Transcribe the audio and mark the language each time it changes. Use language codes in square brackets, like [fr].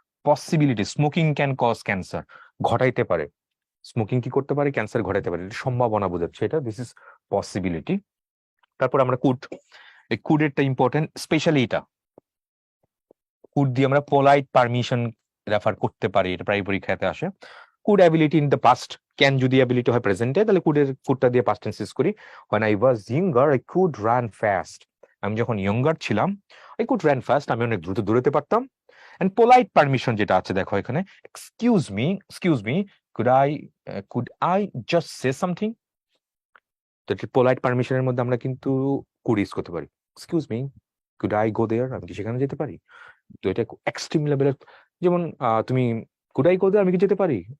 [bn] Possibility, [en] smoking can cause cancer, [bn] ঘটাইতে পারে, smoking কি করতে পারে, ক্যান্সার ঘটাতে পারে, এটা সম্ভাবনা বোঝাচ্ছে, এটা [en] This is possibility. [bn] তারপর আমরা কুড, এই কুডেরটা ইম্পর্টেন্ট, স্পেশালি এটা কুড দিয়ে আমরা পোলাইট পারমিশন রেফার করতে পারি, এটা প্রায় পরীক্ষাতে আসে। [en] could ability in the past, [bn] can যদি অ্যাবিলিটি হয় প্রেজেন্টে, তাহলে কুডটা দিয়ে পাস্ট টেন্স ইউজ করি। [en] when I was younger I could run fast, [bn] আমি যখন ইয়ঙ্গার ছিলাম [en] I could run fast, [bn] আমি অনেক দ্রুত দৌড়াতে পারতাম। এন্ড পোলাইট পারমিশন যেটা আছে দেখো এখানে, [en] excuse me could I just say something, [bn] তো পোলাইট পারমিশনের মধ্যে আমরা কিন্তু কুড ইউজ করতে পারি। [en] excuse me, could I go there, [bn] আমি কি সেখানে যেতে পারি। তো এটা এক্সট্রিম লেভেলের, যেমন তুমি [en] could I go there, [bn] আমি কি যেতে পারি,